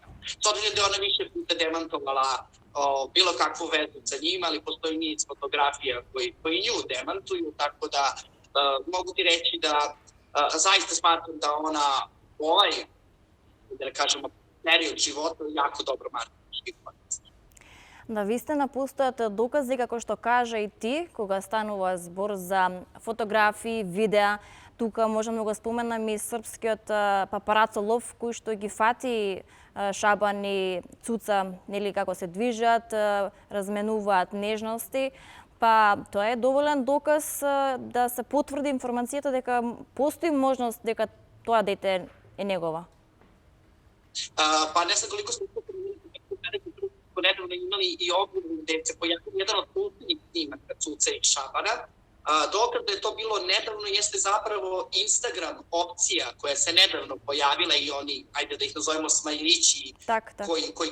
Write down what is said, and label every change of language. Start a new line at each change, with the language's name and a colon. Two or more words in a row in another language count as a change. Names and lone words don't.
Bosnian: S obzirom da je ona više puta demantovala bilo kakvu vezu sa njima, ali postoji niz fotografija koji nju demantuju, tako da mogu ti reći da zaista smatram da ona da kažemo, period života jako dobro marketinški koristi.
Macedonian: Да, вистина постојат докази, како што кажа и ти, кога станува збор за фотографии, видеа. Тука можам да го споменам и српскиот папарацо лов, кој што ги фати Шабан и Цуца, нели како се движат, разменуваат нежности. Па тоа е доволен доказ да се потврди информацијата дека постои можност дека тоа дете е негова.
Bosnian: Pa ne znam koliko smo nedavno imali i objavu gde se pojavio jedan od kulturnih snimaka Cuce i Šabana. Dokaz da je to bilo nedavno jeste zapravo Instagram opcija koja se nedavno pojavila i oni, ajde da ih nazovemo smajlići, koji